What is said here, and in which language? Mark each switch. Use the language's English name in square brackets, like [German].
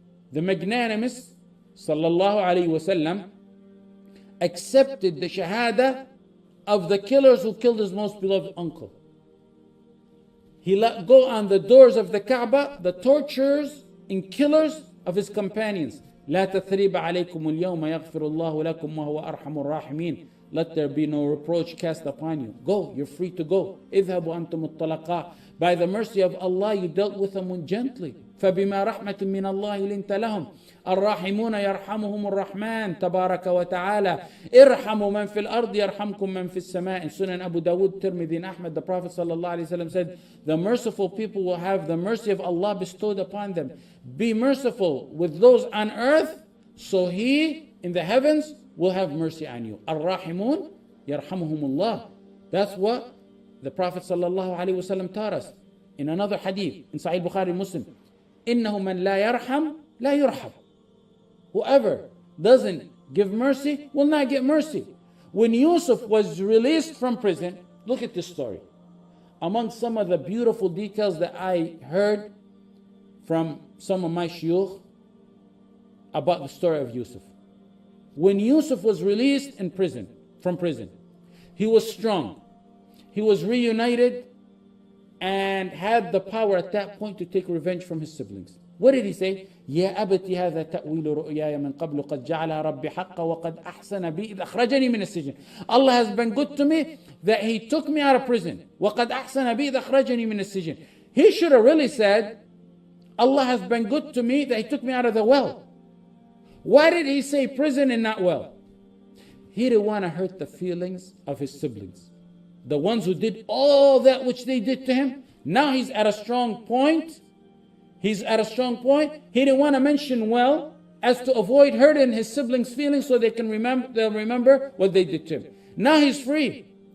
[English] The magnanimous, sallallahu alayhi wasallam, accepted the shahada of the killers who killed his most beloved uncle. He let go on the doors of the Kaaba the torturers and killers of his companions. [Arabic] لا تثريب عليكم اليوم يغفر الله لكم وهو أرحم الراحمين. [English] Let there be no reproach cast upon you. Go, you're free to go. [Arabic] اذهبوا أنتم الطلقاء. [English] By the mercy of Allah, you dealt with them gently. [Arabic] فبما رحمة من الله لنت لهم. الراحمون يرحمهم الرحمن تبارك وتعالى. ارحموا من في الأرض يرحمكم من في السماء. [English] In Sunan Abu Dawud, Tirmidhi and Ahmad, the Prophet ﷺ said, the merciful people will have the mercy of Allah bestowed upon them. Be merciful with those on earth, so He in the heavens will have mercy on you. [Arabic] الراحمون يرحمهم الله. [English] That's what the Prophet ﷺ taught us in another hadith in Sahih Bukhari Muslim. [Arabic] إنه من لا يرحم لا يرحم. [English] Whoever doesn't give mercy will not get mercy. When Yusuf was released from prison, look at this story. Among some of the beautiful details that I heard from some of my shuyukh about the story of Yusuf. When Yusuf was released from prison, he was strong. He was reunited and had the power at that point to take revenge from his siblings. What did he say? [Arabic] يا أبت هذا تأويل رؤياي من قبل قد جعلها ربي حقا وقد أحسن بي إذ أخرجني من السجن. [English] Allah has been good to me that He took me out of prison. [Arabic] وقد أحسن بي إذ أخرجني من السجن. [English] He should have really said, Allah has been good to me that He took me out of the well. Why did he say prison and not well? He didn't want to hurt the feelings of his siblings, the ones who did all that which they did to him. Now he's at a strong point. He didn't want to mention well as to avoid hurting his siblings' feelings so they'll remember what they did to him. Now he's free.